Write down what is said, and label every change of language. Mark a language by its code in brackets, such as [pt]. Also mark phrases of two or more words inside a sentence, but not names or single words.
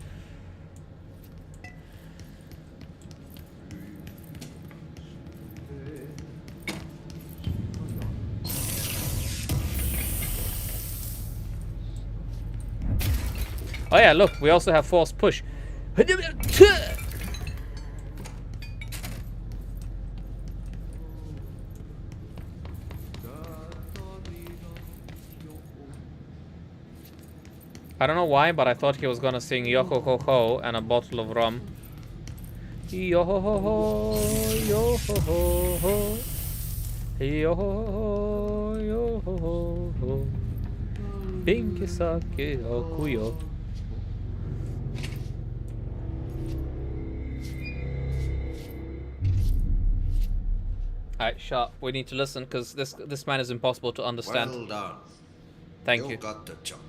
[en] Oh yeah, look, we also have force push. I don't know why, but I thought he was gonna sing Yo ho ho ho and a bottle of rum. Yo ho ho ho, yo ho ho ho, yo ho ho, yo ho ho ho. Pinky sake okuyo. Alright, sharp. We need to listen because this man is impossible to understand. Well done. Thank you. got the job.